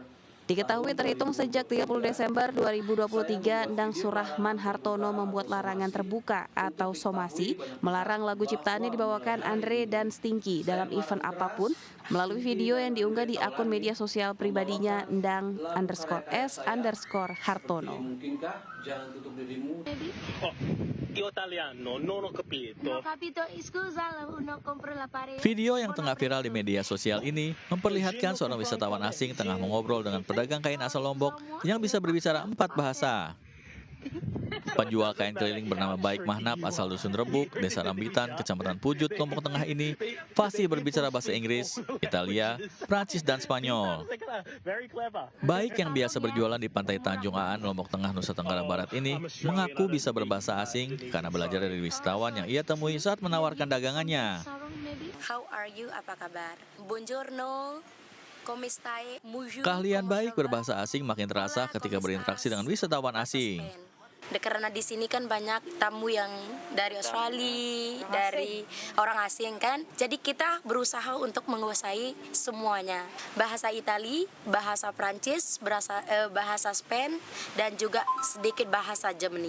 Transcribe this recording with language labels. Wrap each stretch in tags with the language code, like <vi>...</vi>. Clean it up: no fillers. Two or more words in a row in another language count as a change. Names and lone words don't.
<id>Diketahui terhitung sejak 30 Desember 2023, Endang Surahman Hartono membuat larangan terbuka atau somasi, melarang lagu ciptaannya dibawakan Andre dan Stinky dalam event apapun melalui video yang diunggah di akun media sosial pribadinya Endang_S_Hartono. Mungkinkah Jangan Tutup Dirimu.</id> <it>Italiano, non ho capito. Non ho capito, scusa, non compro la parete.</it> <id>Video yang tengah viral di media sosial ini memperlihatkan seorang wisatawan asing tengah mengobrol dengan pedagang kain asal Lombok yang bisa berbicara 4 bahasa. Penjual kain keliling bernama Baik Mahnap asal Dusun Rebuk, Desa Rambitan, Kecamatan Pujut, Lombok Tengah ini fasih berbicara bahasa Inggris, Italia, Prancis, dan Spanyol. Baik yang biasa berjualan di Pantai Tanjung Aan, Lombok Tengah, Nusa Tenggara Barat ini mengaku bisa berbahasa asing karena belajar dari wisatawan yang ia temui saat menawarkan dagangannya.</id> <en>How are you?</en> <id>Apa kabar?</id> <it>Buongiorno. Come stai?</it> <id>Keahlian Baik berbahasa asing makin terasa ketika berinteraksi dengan wisatawan asing. Karena di sini kan banyak tamu yang dari Australia, dari orang asing kan. Jadi kita berusaha untuk menguasai semuanya. Bahasa Itali, bahasa Prancis, bahasa Spanyol, dan juga sedikit bahasa Germany.</id>